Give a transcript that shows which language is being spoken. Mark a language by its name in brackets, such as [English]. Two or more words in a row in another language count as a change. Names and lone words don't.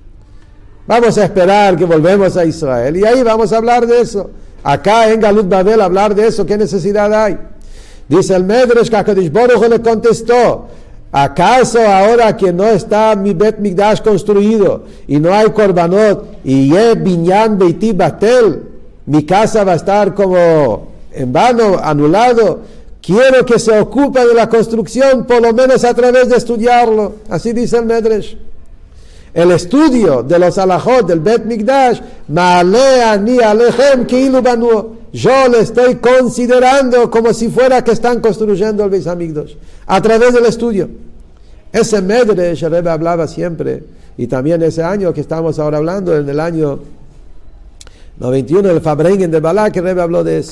[Spanish] Vamos a esperar que volvemos a Israel y ahí vamos a hablar de eso. Acá en [Hebrew] גלות בבל [Spanish] hablar de eso, ¿qué necesidad hay? Dice el Medrash que [Hebrew] הקדוש ברוך הוא [Spanish] le contestó, ¿acaso ahora que no está mi [Hebrew] בית מקדש [Spanish] construido y no hay korbanot y [Hebrew] בנין ביתי בטל, [Spanish] mi casa va a estar como en vano, anulado? Quiero que se ocupe de la construcción, por lo menos a través de estudiarlo. Así dice el Medrash. el estudio de los alajot del [Hebrew] בית מקדש, מעלה אני עליכם כאילו בנו. [Spanish] Yo le estoy considerando como si fuera que están construyendo el [Hebrew] בית המקדש [Spanish] a través del estudio. Ese Medrash, el Rebbe hablaba siempre, y también ese año que estamos ahora hablando, en el año 91, el Fabrengen de Balak, el Rebbe habló de eso.